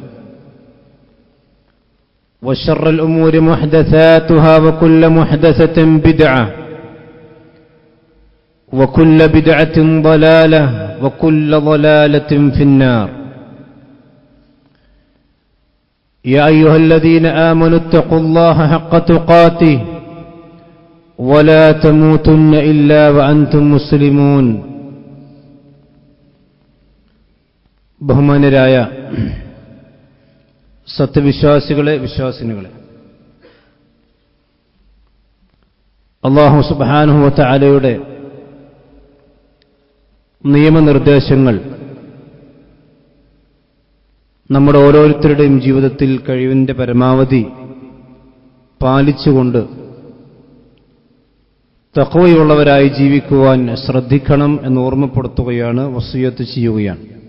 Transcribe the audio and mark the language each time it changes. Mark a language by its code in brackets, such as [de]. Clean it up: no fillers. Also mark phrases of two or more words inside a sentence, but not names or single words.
[ar] وشر الأمور محدثاتها وكل محدثة بدعة وكل بدعة ضلالة وكل ضلالة في النار يا أيها الذين آمنوا اتقوا الله حق تقاته ولا تموتن إلا وأنتم مسلمون [ml] ബഹുമാന്യരായ സത്യവിശ്വാസികളെ വിശ്വാസിനികളെ, [ar] الله سبحانه وتعالى [ml] നിയമനിർദ്ദേശങ്ങൾ നമ്മുടെ ഓരോരുത്തരുടെയും ജീവിതത്തിൽ കഴിവിൻ്റെ പരമാവധി പാലിച്ചുകൊണ്ട് തഖ്വയുള്ളവരായി ജീവിക്കുവാൻ ശ്രദ്ധിക്കണം എന്ന് ഓർമ്മപ്പെടുത്തുകയാണ്, വസിയ്യത്ത് ചെയ്യുകയാണ്.